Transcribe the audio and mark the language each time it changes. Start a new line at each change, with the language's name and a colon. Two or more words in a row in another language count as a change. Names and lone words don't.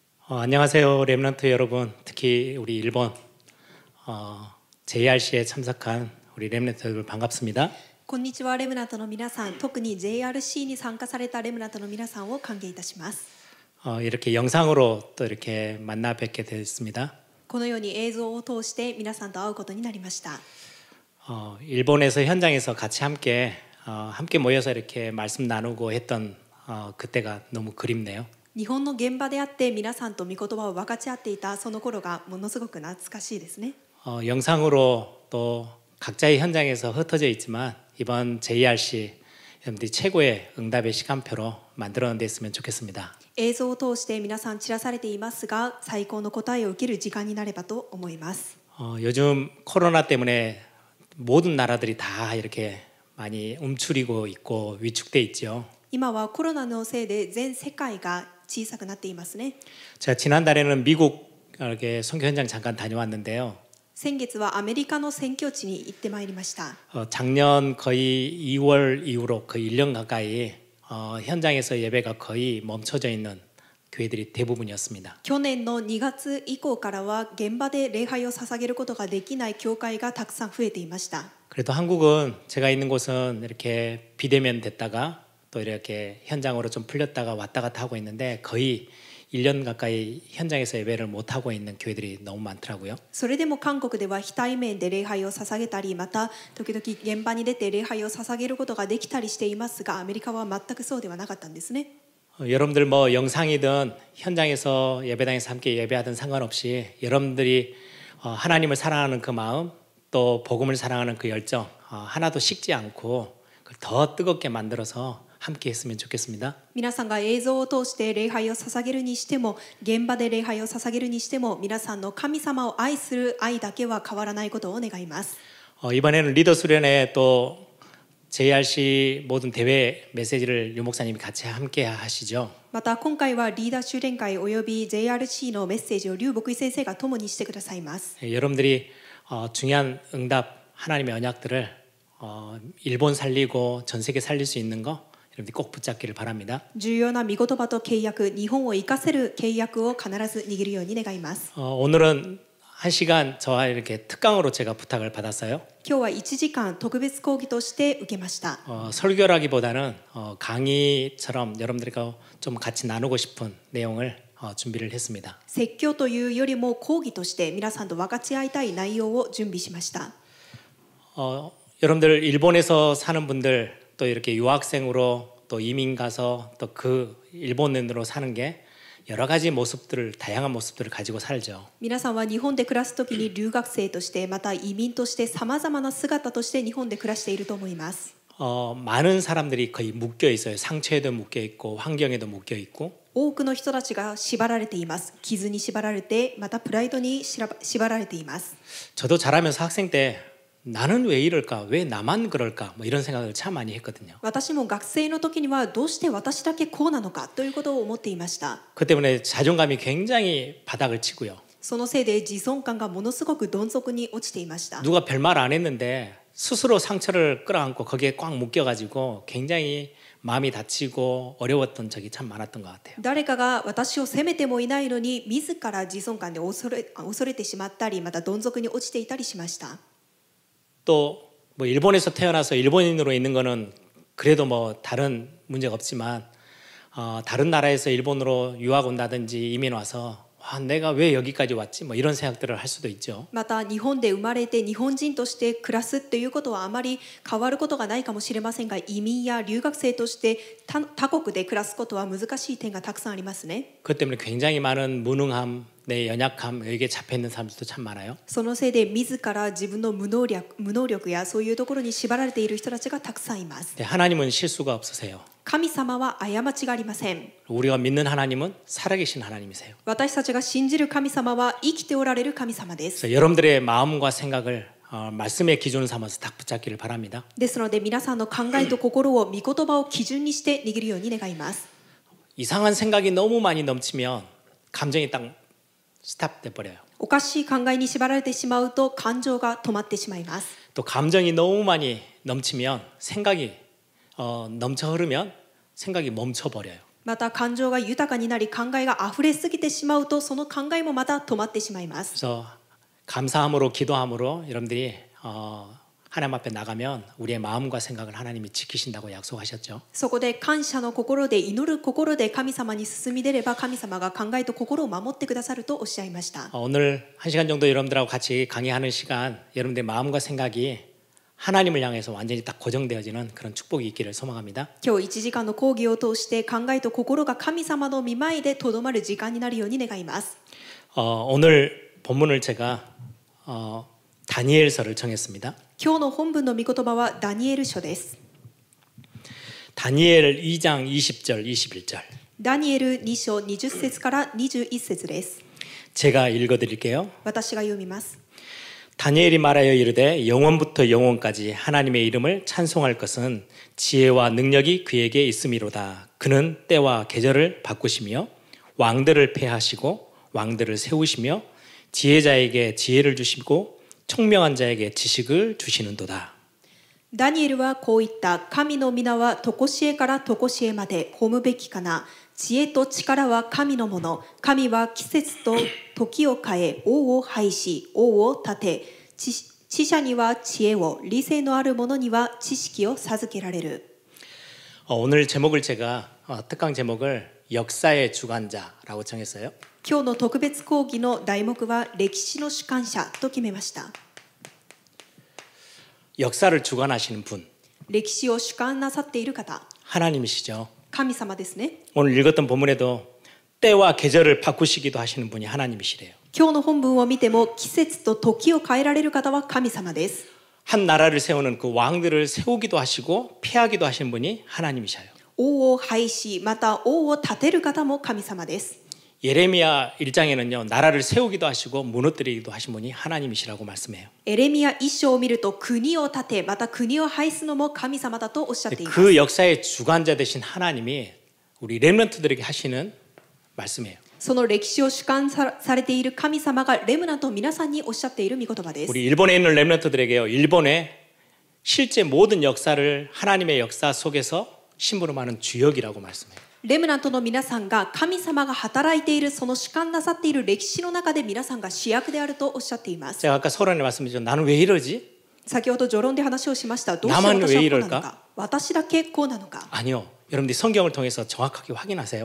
Korean: 안녕하세요, 렘넌트 여러분. 특히 우리 일본 JRC에 참석한 우리 렘넌트 여러분 반갑습니다.
Japanese: こんにちは、レムナントの皆さん、特に JRC に参加されたレムナントの皆さんを歓迎いたします。
Korean: 이렇게 영상으로 또 이렇게 만나 뵙게 됐습니다.
Japanese: このように映像を通して皆さんと会うことになりました。
Korean: 일본에서 현장에서 같이 함께 모여서 이렇게 말씀 나누고 했던 그때가 너무 그립네요.
Japanese: 日本の現場であって皆さんと御言葉を分かち合っていたその頃がものすごく懐かしいですね。
Korean: 영상으로 또 각자의 현장에서 흩어져 있지만 이번 JRC 여러분들이 최고의 응답의 시간표로 만들어냈으면 좋겠습니다.
Japanese: 映像を通して皆さん散らされていますが、最高の答えを受ける時間になればと思います。
Korean: 요즘 코로나 때문에 모든 나라들이 다 이렇게 많이 움츠리고 있고 위축돼 있죠.
Japanese: 今はコロナのせいで全世界が小さくなっていますね。
Korean: 제가 지난달에는 미국 이렇게 선교 현장 잠깐 다녀왔는데요.
Japanese: 先月はアメリカの宣教地に行ってまいりました。
Korean: 작년 거의 2월 이후로 거의 1년 가까이 현장에서 예배가 거의 멈춰져 있는 교회들이 대부분이었습니다.
Japanese: 去年の2月以降からは現場で礼拝を捧げることができない教会がたくさん増えていました。
Korean: 그래도 한국은 제가 있는 곳은 이렇게 비대면 됐다가 또 이렇게 현장으로 좀 풀렸다가 왔다 갔다 하고 있는데 거의 1년 가까이 현장에서 예배를 못 하고 있는 교회들이 너무 많더라고요.
Japanese: それでも韓国では非対面で礼拝を捧げたり、また時々現場に出て礼拝を捧げることができたりしていますが、アメリカは全くそうではなかったんですね。
Korean: 여러분들 뭐 영상이든 현장에서 예배당에서 함께 예배하든 상관없이 여러분들이 하나님을 사랑하는 그 마음 또 복음을 사랑하는 그 열정 하나도 식지 않고 더 뜨겁게 만들어서 함께 했으면 좋겠습니다.
Japanese: 皆さんが映像を通して礼拝を捧げるにしても、現場で礼拝を捧げるにしても、皆さんの神様を愛する愛だけは変わらないことを願います。
Korean: 이번에는 리더 수련회 또 JRC 모든 대회 메시지를 유 목사님이 같이 함께 하시죠.
Japanese: また今回はリーダー修練会および JRC のメッセージを劉牧井先生が共にしてくださいます。
Korean: 여러분들이 중요한 응답 하나님의 언약들을 일본 살리고 전 세계 살릴 수 있는 거 여러분들이 꼭 붙잡기를 바랍니다.
Japanese: 重要な御言葉と契約、日本を生かせる契約を必ず握るように願います。
Korean: 오늘은 1시간 저와 이렇게 특강으로 제가 부탁을 받았어요.
Japanese: 今日は1時間特別講義として受けました。
Korean: 설교라기보다는 강의처럼 여러분들과 좀 같이 나누고 싶은 내용을 준비를 했습니다.
Japanese: 説教というよりも講義として皆さんと分かち合いたい内容を準備しました。
Korean: 여러분들 일본에서 사는 분들 또 이렇게 유학생으로 또 이민 가서 또 그 일본인으로 사는 게 여러 가지 모습들을 다양한 모습들을 가지고 살죠.
Japanese: 皆さんは日本で暮らすときに留学生としてまた移民としてさまざまな姿として日本で暮らしていると思います。
Korean: 많은 사람들이 거의 묶여 있어요. 상처에도 묶여 있고 환경에도 묶여 있고.
Japanese: 多くの人たちが縛られています。傷に縛られて、またプライドに縛られています。
Korean: 저도 자라면서 학생 때 나는 왜 이럴까? 왜 나만 그럴까? 뭐 이런 생각을 참 많이 했거든요.
Japanese: 私も学生の時にはどうして私だけこうなのかということを思っていました。
Korean: 그 때문에 자존감이 굉장히 바닥을 치고요.
Japanese: そのせいで自尊感がものすごくどん底に落ちていました。
Korean: 누가 별말 안 했는데 스스로 상처를 끌어안고 거기에 꽉 묶여가지고 굉장히 마음이 다치고 어려웠던 적이 참 많았던 것 같아요.
Japanese: 誰かが私を責めてもいないのに自ら自尊感で恐れてしまったり、またどん底に落ちていたりしました。
Korean: 또 뭐 일본에서 태어나서 일본인으로 있는 거는 그래도 뭐 다른 문제가 없지만 다른 나라에서 일본으로 유학 온다든지 이민 와서 내가 왜 여기까지 왔지? 뭐 이런 생각들을 할 수도 있죠.
Japanese: また日本で生まれて日本人として暮らすっていうことはあまり変わることがないかもしれませんが、移民や留学生として他国で暮らすことは難しい点がたくさんありますね。
Korean: 그것 때문에 굉장히 많은 무능함, 내 연약함 여기에 잡혀 있는 사람들도 참 많아요.
Japanese: そのせいで自ら自分の無能力やそういうところに縛られている人たちがたくさんいます。
Korean: 근데 하나님은 실수가 없으세요.
Japanese: 神様は過ちがありません。
Korean: 우리가 믿는 하나님은 살아계신 하나님이세요.
Japanese: 私たちが信じる神様は生きておられる神様です。
Korean: 그래서 여러분들의 마음과 생각을 말씀의 기준을 삼아서 딱 붙잡기를 바랍니다.
Japanese: ですので皆さんの考えと心を御言葉を基準にして握るように願います。
Korean: 이상한 생각이 너무 많이 넘치면 감정이 딱 스탑돼 버려요.
Japanese: おかしい考えに縛られてしまうと感情が止まってしまいます。
Korean: 또 감정이 너무 많이 넘치면 생각이 넘쳐 흐르면 생각이 멈춰 버려요.
Japanese: また感情が豊かになり考えが溢れすぎてしまうとその考えもまた止まってしまいます。
Korean: 그래서 감사함으로 기도함으로 여러분들이 하나님 앞에 나가면 우리의 마음과 생각을 하나님이 지키신다고 약속하셨죠.
Japanese: そこで感謝の心で祈る心で神様に進み出れば神様が考えと心を守ってくださるとおっしゃいました。
Korean: 오늘 1시간 정도 여러분들하고 같이 강의하는 시간 여러분들의 마음과 생각이 하나님을 향해서 완전히 딱 고정되어지는 그런 축복이 있기를 소망합니다.
Japanese: 今日1時間の講義を通して考えと心が神様の御前でとどまる時間になるように願います。
Korean: 오늘 본문을 제가 다니엘서를 정했습니다.
Japanese: 今日の本文の御言葉はダニエル書です。
Korean: 다니엘 2장 20절 21절
Japanese: ダニエル2章20節から21節です。
Korean: 제가 읽어드릴게요.
Japanese: 私が読みます。
Korean: 다니엘이 말하여 이르되 영원부터 영원까지 하나님의 이름을 찬송할 것은 지혜와 능력이 그에게 있음이로다. 그는 때와 계절을 바꾸시며 왕들을 폐하시고 왕들을 세우시며 지혜자에게 지혜를 주시고 총명한 자에게 지식을 주시는도다.
Japanese: ダニエルはこう言った。神の皆は常しえから常しえまで褒むべきかな。知恵と力は神のもの。神は季節と時を変え、王を廃し、王を立て、知者には知恵を、理性のある者には知識を授けられる。
Korean: 오늘 제목을 제가 특강 제목을 역사의 주관자라고 정했어요.
Japanese: 今日の特別講義の題目は歴史の主観者と決めました。
Korean: 역사를 주관하시는 분
Japanese: 歴史を主観なさっている方、
Korean: 하나님이시죠.
Japanese: 神様ですね。
Korean: 오늘 읽었던 본문에도 때와 계절을 바꾸시기도 하시는 분이 하나님이시래요.
Japanese: 今日の本文を見ても季節と時を変えられる方は神様です。
Korean: 한 나라를 세우는 그 왕들을 세우기도 하시고 폐하기도 하시는 분이 하나님이셔요.
Japanese: 王を廃し、また王を立てる方も神様です。
Korean: 예레미야 1장에는요. 나라를 세우기도 하시고 무너뜨리기도 하신 분이 하나님이시라고 말씀해요.
Japanese: エレミヤ一章を見ると国を立て、また国を廃すのも神様だとおっしゃっています。
Korean: 그 역사의 주관자 되신 하나님이 우리 렘넌트들에게 하시는 말씀이에요.
Japanese: その歴史を主観されている神様がレムナント皆さんにおっしゃっている御言葉です。
Korean: 우리 일본에 있는 렘넌트들에게요. 일본의 실제 모든 역사를 하나님의 역사 속에서 심부름하는 주역이라고 말씀해요.
Japanese: レムナントの皆さんが神様が働いているその主観なさっている歴史の中で皆さんが主役であるとおっしゃっています。
Korean: 제가 아까 서론에 말씀드렸죠. 나는 왜 이러지?
Japanese: 先ほど序論で話をしました。どうして私はこうなのか、私だけこうなのか。
Korean: 아니요. 여러분들이 성경을 통해서 정확하게 확인하세요.